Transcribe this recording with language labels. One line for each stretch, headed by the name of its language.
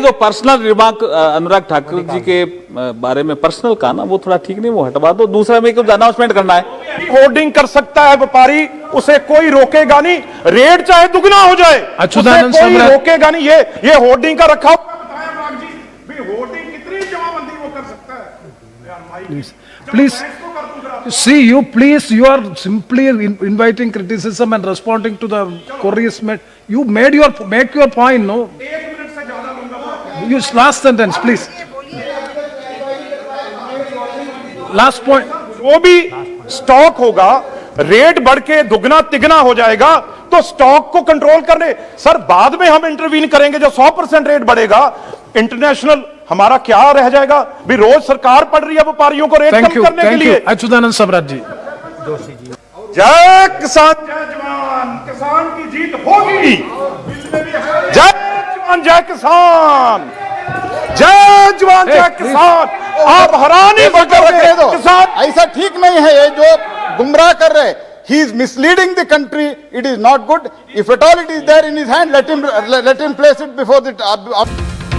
Hindi: जो personal remark Anurag Thakur ji के बारे में पर्सनल का ना, वो थोड़ा ठीक नहीं, वो हटवा दो। दूसरा में कुछ अनाउंसमेंट करना है। होर्डिंग कर सकता है व्यापारी, उसे कोई रोकेगा नहीं, रेट चाहे दुगना हो जाए, उसे कोई रोकेगा नहीं। ये होर्डिंग का रखा, होर्डिंग कितनी जमाबंदी वो कर सकता है?
English: Please, see, you are simply inviting criticism and responding to the queries made. You make your point, no? Use last sentence, please. Last point.
Hindi: वो भी स्टॉक होगा, रेट बढ़ के दुगना तिगना हो जाएगा, तो स्टॉक को कंट्रोल करने सर बाद में हम इंटरवीन करेंगे। जो 100% रेट बढ़ेगा, इंटरनेशनल हमारा क्या रह जाएगा? भी रोज सरकार पड़ रही है व्यापारियों को रेट कम करने के लिए। अच्युतानंद सबराज जी, जय किसान जय जवान, किसान की जीत होगी। जय जवान जय किसान, जय जवान जय किसान। आप हराने किसान ऐसा ठीक नहीं है, ये जो गुमराह कर रहे,
English: he is misleading the country, it is not good. If at all it is there in his hand, let him place it before the